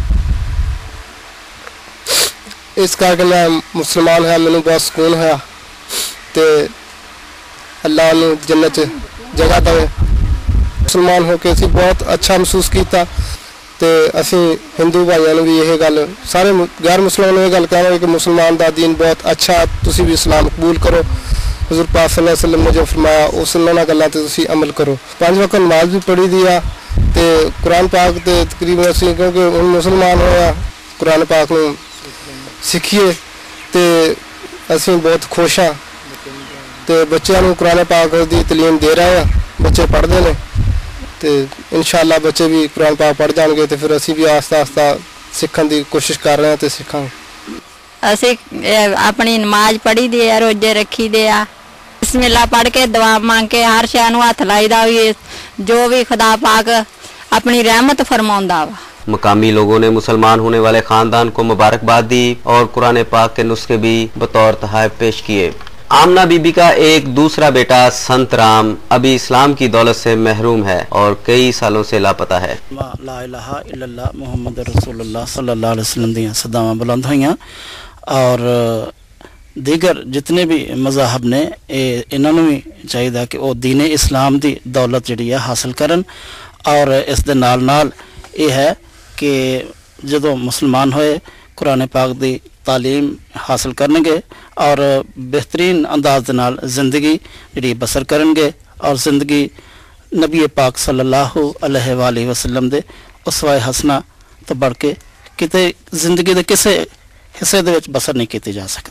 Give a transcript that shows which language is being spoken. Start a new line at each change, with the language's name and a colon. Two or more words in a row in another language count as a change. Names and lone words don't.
Punjabi: ਇਸ ਕਰਕੇ ਮੈਂ ਮੁਸਲਮਾਨ ਹੋਇਆ, ਮੈਨੂੰ ਬਹੁਤ ਸਕੂਨ ਹੋਇਆ ਤੇ ਅੱਲਾਹ ਨੂੰ ਜੰਨਤ 'ਚ ਜਗ੍ਹਾ ਦੇਵੇ। ਮੁਸਲਮਾਨ ਹੋ ਕੇ ਅਸੀਂ ਬਹੁਤ ਅੱਛਾ ਮਹਿਸੂਸ ਕੀਤਾ ਤੇ ਅਸੀਂ ਹਿੰਦੂ ਭਾਈਆਂ ਨੂੰ ਵੀ ਇਹ ਗੱਲ, ਸਾਰੇ ਗੈਰ ਮੁਸਲਮਾਨਾਂ ਨੂੰ ਇਹ ਗੱਲ ਕਹਾਂਗੇ ਕਿ ਮੁਸਲਮਾਨ ਦਾ ਦੀਨ ਬਹੁਤ ਅੱਛਾ, ਤੁਸੀਂ ਵੀ ਇਸਲਾਮ ਕਬੂਲ ਕਰੋ। حضور پاک
Arabic: صلی اللہ علیہ وسلم
Punjabi: نے جو فرمایا اس انہوں گلوں تے تسی عمل کرو۔ 5 وقت نماز بھی پڑھی دی آ تے قرآن پاک تے تقریباً اسی کیونکہ ہن مسلمان ہویا قرآن پاک نوں سکھیے تے اسی بہت خوش ہاں تے بچیاں نوں قرآن پاک دی تعلیم دے رہے ہیں، بچے پڑھدے نے تے انشاءاللہ بچے بھی قرآن پاک پڑھ جان گے تے پھر اسی بھی آہستہ آہستہ سکھن دی کوشش کر رہے ہیں تے سکھاں۔ ਅਸੀਂ ਆਪਣੀ ਨਮਾਜ਼ ਪੜ੍ਹੀ ਦੀ ਆ, ਰੋਜ਼ੇ ਰੱਖੀ ਦੇ ਆ, ਬਿਸਮਿਲ੍ਲਾ ਪੜ੍ਹ ਕੇ ਦੁਆ ਮੰਗ ਕੇ ਹਰ ਸ਼ੈ ਨੂੰ ਹੱਥ ਲਾਈਦਾ ਵੀ ਜੋ ਵੀ ਖੁਦਾ ਪਾਕ اپنی رحمت فرماؤندا وا۔
Urdu: مقامی لوگوں نے مسلمان ہونے والے خاندان کو مبارکباد دی اور قرآن پاک کے نسخے بھی بطور تحائف پیش کیے۔ آمنہ بی بی کا ایک دوسرا بیٹا سنت رام ابھی اسلام کی دولت سے محروم ہے اور کئی سالوں سے لاپتہ ہے۔
Arabic: لا الہ الا اللہ محمد رسول اللہ صلی اللہ علیہ وسلم
Punjabi: دیاں صداواں بلند ہوئیاں اور دیگر جتنے بھی مذاہب نے انہوں نے بھی چاہیے کہ وہ دین اسلام دی دولت جڑی ہے حاصل کرن اور اس دے نال نال یہ ہے کہ جدوں مسلمان ہوئے قرآن پاک دی تعلیم حاصل کرن گے اور بہترین انداز دے نال زندگی جڑی بسر کرن گے اور زندگی نبی پاک
Arabic: صلی اللہ علیہ وآلہ وسلم
Punjabi: دے اسوہ حسنہ تو بڑھ کے کتے زندگی دے کسے حصے دے وچ بسر نہیں کیتے جا سکتے۔